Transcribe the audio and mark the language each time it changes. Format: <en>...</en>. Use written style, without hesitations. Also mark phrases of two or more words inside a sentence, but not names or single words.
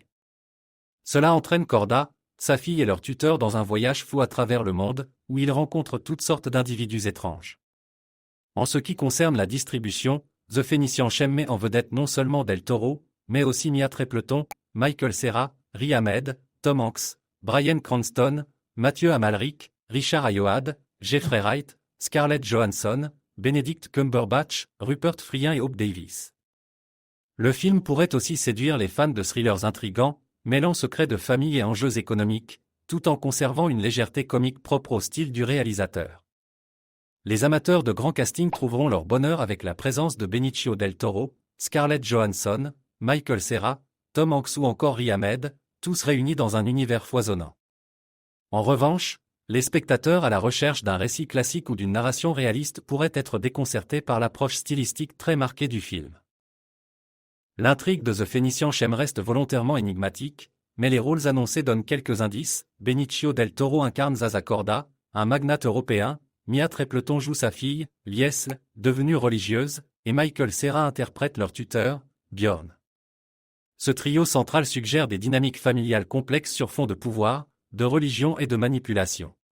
<fr>Cela entraîne Corda, sa fille et leur tuteur dans un voyage fou à travers le monde, où ils rencontrent toutes sortes d'individus étranges. En ce qui concerne la distribution, The Phénician Shem met en vedette non seulement Del Toro, mais aussi Mia Trepleton, Michael Cera, Riz Ahmed, Tom Hanks, Bryan Cranston, Mathieu Amalric, Richard Ayoade, Jeffrey Wright, Scarlett Johansson, Benedict Cumberbatch, Rupert Friend et Hope Davis. Le film pourrait aussi séduire les fans de thrillers intrigants, mêlant secrets de famille et enjeux économiques, tout en conservant une légèreté comique propre au style du réalisateur. Les amateurs de grand casting trouveront leur bonheur avec la présence de Benicio del Toro, Scarlett Johansson, Michael Cera, Tom Hanks ou encore Riz Ahmed, tous réunis dans un univers foisonnant. En revanche, les spectateurs à la recherche d'un récit classique ou d'une narration réaliste pourraient être déconcertés par l'approche stylistique très marquée du film. L'intrigue de The Phénician Shem reste volontairement énigmatique, mais les rôles annoncés donnent quelques indices. Benicio del Toro incarne Zaza Corda, un magnate européen, Mia Trepleton joue sa fille, Liesl, devenue religieuse, et Michael Cera interprète leur tuteur, Bjorn. Ce trio central suggère des dynamiques familiales complexes sur fond de pouvoir, de religion et de manipulation.</fr>